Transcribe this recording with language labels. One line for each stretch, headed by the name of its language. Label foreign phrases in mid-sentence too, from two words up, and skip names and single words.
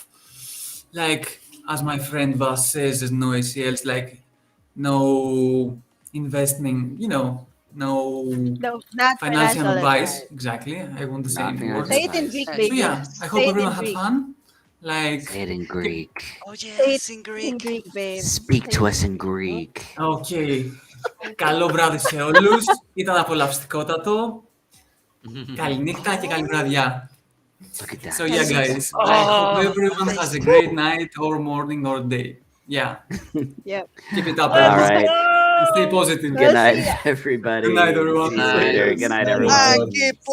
English: Like, as my friend Vaas says, there's no ACLs, like no investment, no No, not financial advice. Exactly. I want the Not same financial word. Say it in Greek, So, So baby. yeah, I hope Say it everyone in had Greek. fun. Like, Say it in Greek. Oh Say yes, it in in Greek. Greek, babe. Speak to us in Greek.
Greek: okay. Καλό βράδυ σε όλους. Ήταν απολαυστικότατο. Καληνύχτα και καλή βραδιά.
English: Look at that. So yeah, guys, I hope everyone has a great night or morning or day. Yeah, Yep. keep it up, All everyone. right. Stay positive. Good night, everybody. Good night, everyone. See you later. Good night, Night. everyone. I keep